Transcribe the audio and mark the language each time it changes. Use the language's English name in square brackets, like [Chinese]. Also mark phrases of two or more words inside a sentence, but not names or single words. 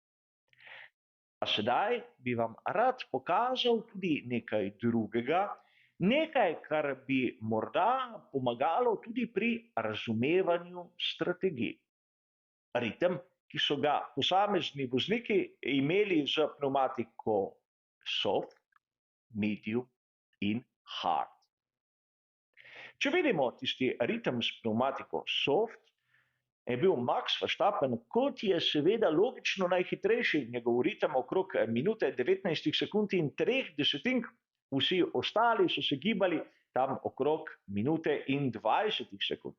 [Slovenian] A sedaj bi vam rad pokazal tudi nekaj drugega, nekaj, kar bi morda pomagalo tudi pri razumevanju strategij. Ritem, ki so ga posamezni vozniki imeli z pnevmatiko soft, medium in hard. Če vidimo tisti ritem s pnevmatiko soft, je bil Max Verstappen, kot je seveda logično najhitrejši, njegov ritem okrog minute 19 sekund in 3 desetink, vsi ostali so se gibali tam okrog minute in 20 sekund.